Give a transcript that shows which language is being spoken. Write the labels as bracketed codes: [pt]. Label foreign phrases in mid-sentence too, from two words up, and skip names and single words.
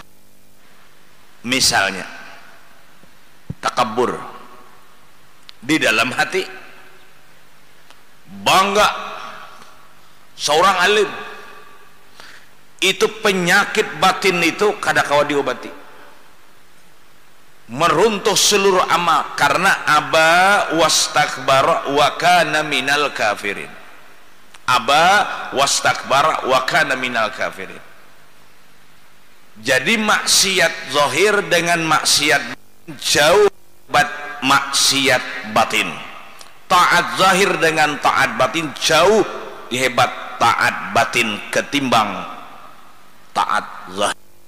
[bjn] Misalnya takabur di dalam hati, bangga seorang alim, itu penyakit batin itu kada kawa diobati, meruntuh seluruh amal, karena [ar] أبى واستكبر وكان من الكافرين. أبى واستكبر وكان من الكافرين. [id] Jadi maksiat zahir dengan maksiat jauh maksiat batin. Taat zahir dengan taat batin jauh hebat taat batin ketimbang taat zahir.